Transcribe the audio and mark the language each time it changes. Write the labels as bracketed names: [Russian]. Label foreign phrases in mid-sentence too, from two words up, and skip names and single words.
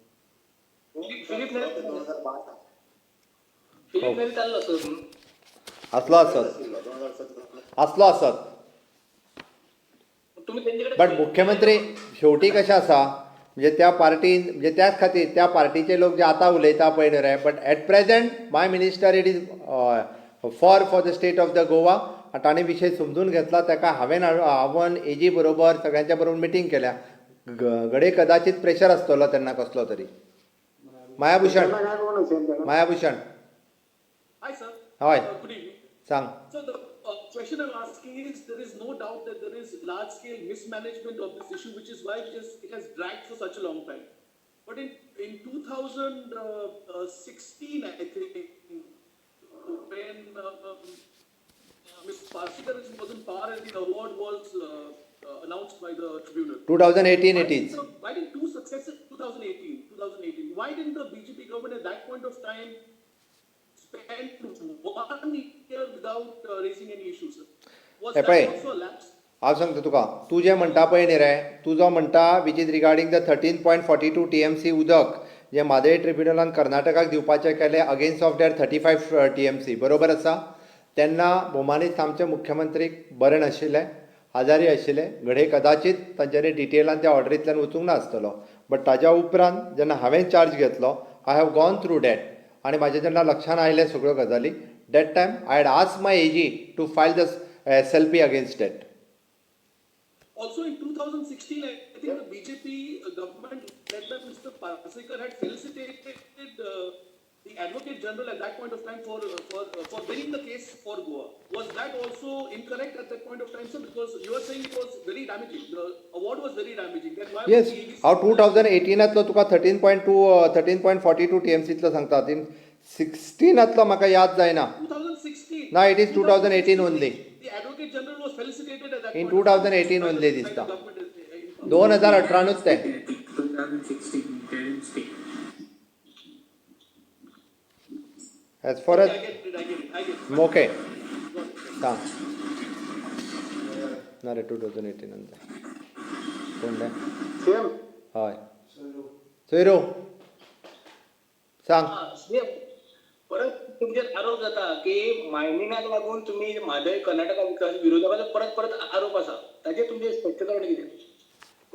[Konkani] आसलो आसत बट मुख्यमंत्री शेवटी कशें आसा म्हणजे त्या पार्टीन म्हणजे त्याच खातीर त्या पार्टीचे लोक जे आतां उलयता पळय न्ही रे [English] but at present my minister it is for the state of the Goa. [Konkani] ताणें विशय समजून घेतला. ताका हांवें एजी बरोबर सगळ्यांच्या बरोबर मिटींग केल्या. घडये कदाचित प्रेशर आसतलो तेन्ना कसलो तरी. मायाभूषण [English] Hi sir. [Konkani] हय [English] Good evening. [Konkani] सांग. [English] So the question I'm asking is there is no doubt that there is large scale mismanagement of this issue, which is why it has dragged for such a long time. But in 2016, I think, when Ms. Parsikar was in power and the award was announced by the tribunal. 2018 it is. Why didn't two successive 2018? Why didn't the BJP government at that point of time spend 1 year without raising any issues? Was that also a lapse? [Konkani] हांव सांगता तुका तूं जें म्हणटा पळय न्ही रे तूं जो म्हणटा [English] which is regarding the 13.42 TMC [Konkani] उदक जें म्हादय ट्रिब्युनलान कर्नाटकाक दिवपाचें केलें [English] against of that 35 TMC [Konkani] बरोबर आसा. तेन्ना भोवमानीत आमचे मुख्यमंत्रीक बरें नाशिल्लें आजारी आशिल्ले. घडये कदाचित तांच्यांनी डिटेलान त्या ऑर्डरींतल्यान वचूंक नासतलो. बट ताज्या उपरांत जेन्ना हांवें चार्ज घेतलो [English] I have gone through that [Konkani] आनी म्हाज्या जेन्ना लक्षांत आयले सगळ्यो गजाली [English] that time I had ask my AG to file the SLP against that. Also in 2016, I think the BJP government led by Mr. Parsikar had felicitated the Advocate General at that point of time for winning the case for Goa. Was that also incorrect at that point of time, sir? Because you are saying it was very damaging. The award was very damaging. Then why येस was the AG [Konkani] हांव 2018तलो तुका 13.42 TMCतलो सांगता. 16तलो म्हाका याद जायना. 2016? [English] ना it is 2018 only. The Advocate General was felicitated at that इन point of time. [Konkani] 2018 ओनली दिसता. [English] The government is- [Konkani] 2018च ते. [English] 2016 as for I एज get it. [Konkani] ओके सांग ना रे 2018 नंतर कोणले सेम हय सोयरो सांग परत तुमचेर आरोप जाता की मायनिंगाक लागून तुम्ही म्हादय कर्नाटका विकास विरोधाचो परत परत आरोप आसा ताचेर तुमचे स्पश्टीकरण कितें